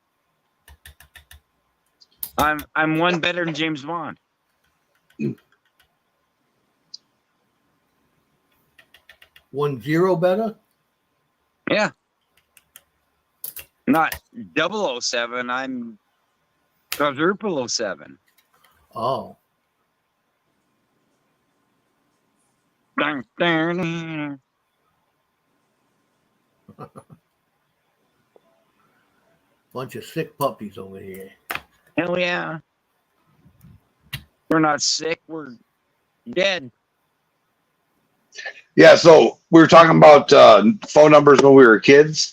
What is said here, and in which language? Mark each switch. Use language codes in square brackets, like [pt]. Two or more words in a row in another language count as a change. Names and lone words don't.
[en] I'm one better than James Bond. 10 better? Yeah. Not 007. I'm quadruple 07. Oh. Dun, dun, dun. Bunch of sick puppies over here. Hell yeah. We're not sick. We're dead. Yeah, so we were talking about phone numbers when we were kids.